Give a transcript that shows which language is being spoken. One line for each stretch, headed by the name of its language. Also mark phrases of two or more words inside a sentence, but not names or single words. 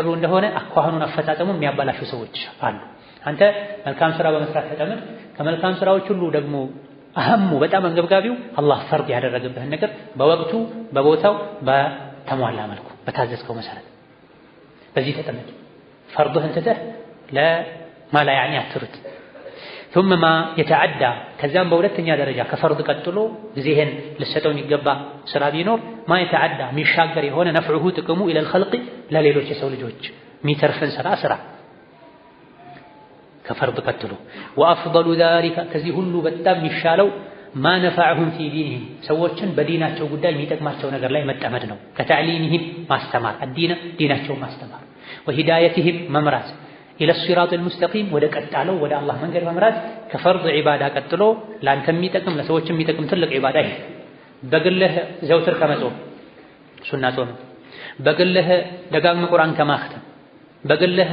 Amharic: እንደሆነ አኳኋኑን አፈጻጸሙ የሚያባላሹ ሰዎች አሉ አንተ መልካም ስራ በመስራት ተጠመድ ከመልካም ስራዎች ሁሉ ደግሞ አህሙ በጣም አንገብጋቢው አላህ ፈርድ ያደረገበትን ነገር በወቅቱ በቦታው በተሟላ መልኩ በታዘዝከው መሰረት በዚህ ተጠመድ ፈርድህን ትተህ
Arabic: لما لا يعني
Amharic: አትሩጥ
Arabic: ثم ما يتعدى
Amharic: ከዛም በሁለተኛ ደረጃ ከፈርድ ቀጥሎ ጊዜህን ልሰጠው የሚገባ ስራ ቢኖር
Arabic: ما يتعدى
Amharic: የሚሻገር የሆነ ነፍዑሁ ጥቅሙ
Arabic: إلى الخلق
Amharic: ለሌሎች የሰው ልጆች የሚተርፍን ስራ ከፈርድ ቀጥሎ
Arabic: وافضل ذلك
Amharic: ከዚህ ሁሉ በጣም የሚሻለው
Arabic: ما نفعهم في دينهم
Amharic: ሰዎችን በዲናቸው ጉዳይ የሚጠቅማቸው ነገር ላይ መጠመድ ነው ከተዕሊምህም ማስተማር ዲናቸው ማስተማር وهدايتهم መምራት
Arabic: إلى الصراط
Amharic: المستقيم ወደ ቀጣለው ወደ አላህ መንገድ መምራት ከፈርድ ዒባዳ ቀጥሎ ላንተ የሚጠቅም ለሰዎች የሚጠቅም ትልቅ ዒባዳ ይሄ በግልህ ዘውትር ከመጾም ሱና ጾም በግልህ ደጋግመ ቁርአን ከማختም በግልህ